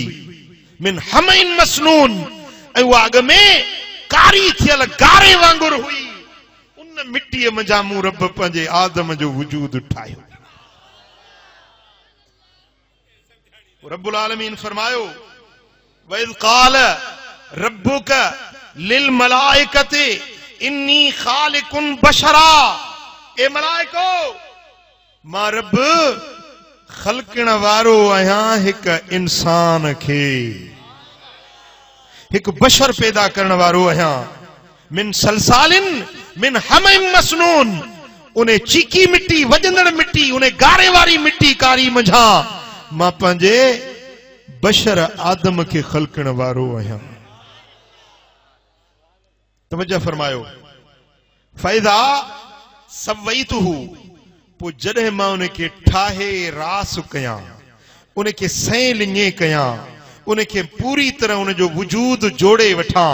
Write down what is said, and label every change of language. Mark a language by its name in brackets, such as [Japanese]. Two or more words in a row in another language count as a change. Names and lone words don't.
[Arabic] من حمإ مسنون, [Sindhi] ऐं उहा अॻ में कारी थियल गारे वांगुर हुई। उन मिट्टीअ मंझां मूं रब पंहिंजे आदम जो वजूद ठाहियो। [Arabic] رب العالمين [Sindhi] फरमायो, [Arabic] وإذ قال ربك للملائكة إني خالق بشرا. [Sindhi] ए मलाइको, मां रब ख़लक़ण वारो आहियां हिकु इंसान खे, हिकु बशर पैदा करण वारो आहियां। [Arabic] من صلصال من حمإ مسنون, [Sindhi] उन चीकी मिट्टी, वजंदड़ मिट्टी, उन गारे वारी मिट्टी कारी मंझां मां पंहिंजे बशर आदम खे ख़लक़ण वारो आहियां। तवज्जो फरमायो, [Arabic] فإذا سويته, [Sindhi] पोइ जॾहिं मां उनखे ठाहे रास कयां, उनखे सैं लिञे कयां, उनखे पूरी तरह उनजो वजूद जोड़े वठां।